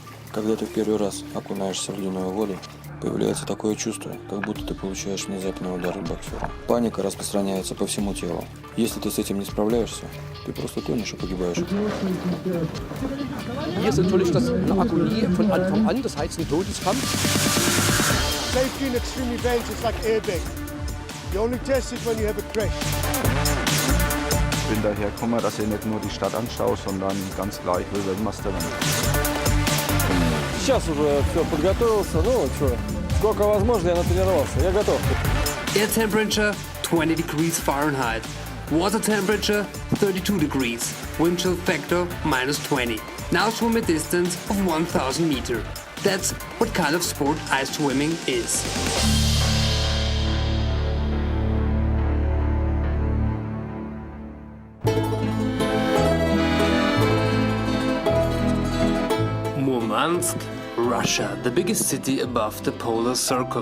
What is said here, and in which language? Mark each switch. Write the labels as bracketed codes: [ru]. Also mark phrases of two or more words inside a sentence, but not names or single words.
[ru] Когда ты в первый раз окунаешься в ледяную воду, появляется такое чувство, как будто ты получаешь внезапный удар боксера. Паника распространяется по всему телу. Если ты с этим не справляешься, ты просто тонешь и погибаешь. [de] Hier ist natürlich das eine Agonie von Anfang an, das heißt ein Todeskampf. [en] Safety in extreme events is like airbag. The only test is when you have a crash. [de] Ich bin daher gekommen, dass ich nicht nur die Stadt anschaue, sondern ganz klar, ich will Weltmeister werden. [ru] Сейчас уже все подготовился, ну что, сколько возможно, я натренировался, я готов. [en] Air temperature 20 degrees Fahrenheit. Water temperature 32 degrees. Wind chill factor -20. Now swim a distance of 1000 meters. That's what kind of sport ice swimming is. Murmansk, Russia, the biggest city above the polar circle.